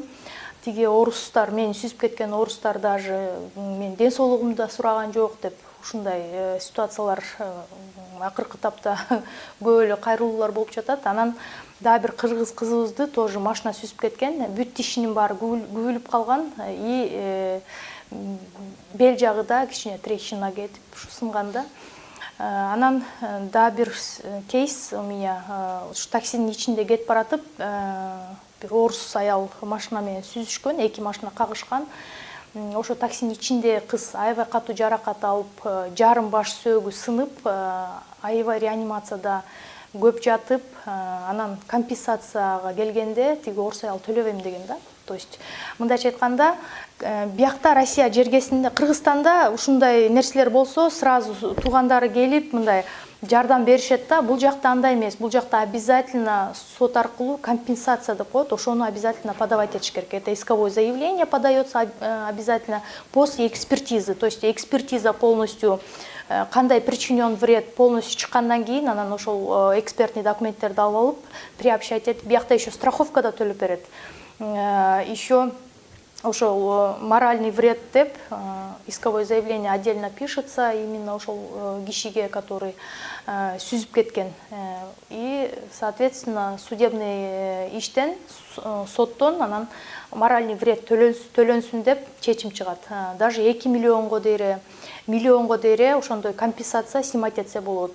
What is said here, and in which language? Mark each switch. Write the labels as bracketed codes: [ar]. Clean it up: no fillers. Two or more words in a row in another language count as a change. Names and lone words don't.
[ky] Тиги орустар, мени сүзүп кеткен орустар даже мен ден соолугумду да сураган жок деп ушундай ситуациялар акыркы тапта көп эле кайрылуулар болуп жатат. Анан дагы бир кыргыз кызыбызды тоже машина сүзүп кеткен. Бүт тишинин баары күбүлүп калган и бел жагы да кичине трещина кетип сынганда. Анан дагы бир кейс [ru] у меня [ky] таксинин ичинде кетип баратып, бир орус аял машина менен сүзүшкөн, эки машина кагышкан. Ошо таксинин ичинде кыз аябай катуу жаракат алып, жарым баш сөөгү сынып, аябай реанимацияда көп жатып, анан компенсацияга келгенде тиги орус аял төлөбөйм деген да. То есть мындайча айтканда, биякта Россия жергесинде, Кыргызстанда ушундай нерселер болсо, сразу туугандары келип мындай жардам беришет да. Бул жакта андай эмес, бул жакта обязательно сот аркылуу компенсация деп коет, ошону [ru] обязательно подавать [ky] этиш керек. [ru] Это исковое заявление подается обязательно после экспертизы, то есть экспертиза полностью кандай причинен вред полностью [ky] чыккандан кийин, анан ошол [ru] экспертный [ky] документтерди алып алып, [ru] приобщать [ky] этип, биякта [ru] еще страховка [ky] да төлөп берет. [ru] Еще ошол моральный вред деп исковое заявление отдельно пишется именно [ky] ошол кишиге, [ru] который [ky] сүзүп кеткен. [ru] И, соответственно, судебный [ky] иштен, соттон анан [ru] моральный вред [ky] төлөнсүн деп чечим чыгат. Даже 2 миллионго дейре ошондой компенсация снимать этсе болот.